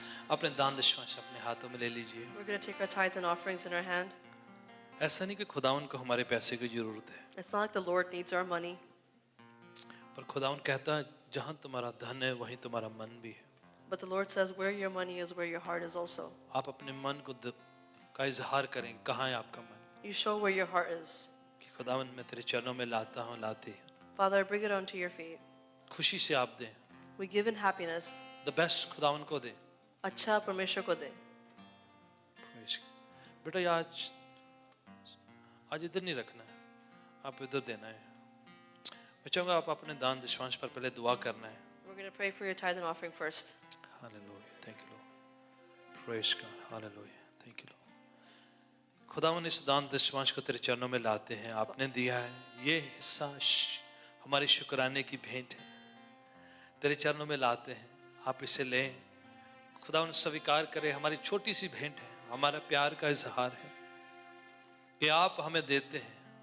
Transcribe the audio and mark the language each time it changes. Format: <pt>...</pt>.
<hi>अपने दान दशमांश अपने हाथों में ले लीजिए.</hi> <en>We're going to take our tithes and offerings in our hand.</en> <hi>ऐसा नहीं कि खुदावन को हमारे पैसे की जरूरत है,</hi> <en>It's not like the Lord needs our money,</en> <hi>पर खुदावन कहता है जहां तुम्हारा धन है वहीं तुम्हारा मन भी है.</hi> <en>but the Lord says where your money is, where your heart is also.</en> <hi>आप अपने मन को का इजहार करें, कहाँ है आपका मन,</hi> <en>You show where your heart is.</en> <hi>कि खुदावन मैं तेरे चरणों में लाता हूँ, लाती हूँ.</hi> <en>Father, I bring it onto your feet.</en> <hi>खुशी से आप दें,</hi> <en>We give in happiness. The best</en> <hi>खुदावन को दें. अच्छा परमेश्वर को दे.</hi> <en>Praise God.</en> <hi>बेटा ये आज इधर नहीं रखना है, आप इधर देना है. मैं चाहूँगा आप अपने दान दशमांश पर पहले दुआ करना है.</hi> <en>We're going to pray for your tithes and offering first. Hallelujah. Thank you, Lord. Praise God. Hallelujah. Thank you, Lord.</en> <hi>खुदावन इस दान दशमांश को तेरे चरणों में लाते हैं. आपने दिया है, ये हिस्सा हमारी शुक्राने की भेंट है. तेरे चरणों में लाते हैं, आप इसे लें. खुदावन स्वीकार करे, हमारी छोटी सी भेंट है, हमारा प्यार का इजहार है कि आप हमें देते हैं.</hi>